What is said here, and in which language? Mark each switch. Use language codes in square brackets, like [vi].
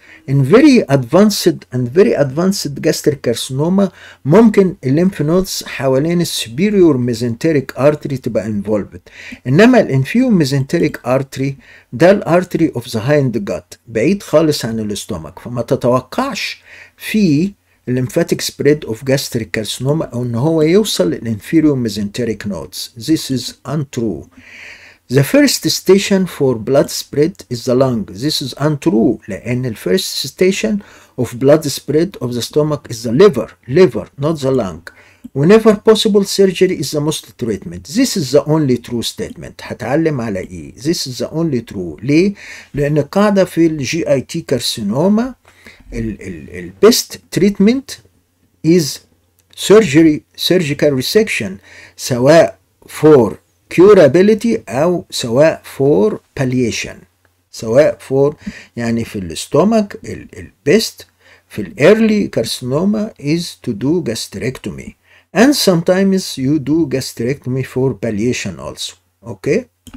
[en] In very advanced gastric carcinoma ممكن الليمف nodes حوالين السبيريور ميزنتريك ارتري تبقى انفولفد. انما الانفيو ميزنتريك ارتري ده الارتري اوف ذا هايند جات [ar] بعيد خالص عن [en] الاستومك، [ar] فما تتوقعش في [en] الليمفاتيك spread of gastric carcinoma [ar] او ان هو يوصل [en] للانفيريور mesenteric nodes. This is untrue. The first station for blood spread is the lung. This is untrue. لأن the first station of blood spread of the stomach is the liver, not the lung. Whenever possible, surgery is the most treatment. This is the only true statement. [ar] هتعلم على إيه؟ [en] This is the only true. [ar] ليه؟ لأن القاعدة في [en] الجي I T carcinoma ال best treatment is surgical resection، سواء for curability [ar] أو سواء [en] for palliation. سواء for يعني في الاستومك البيست في early carcinoma is to do gastrectomy, and sometimes you do gastrectomy for palliation also. Okay.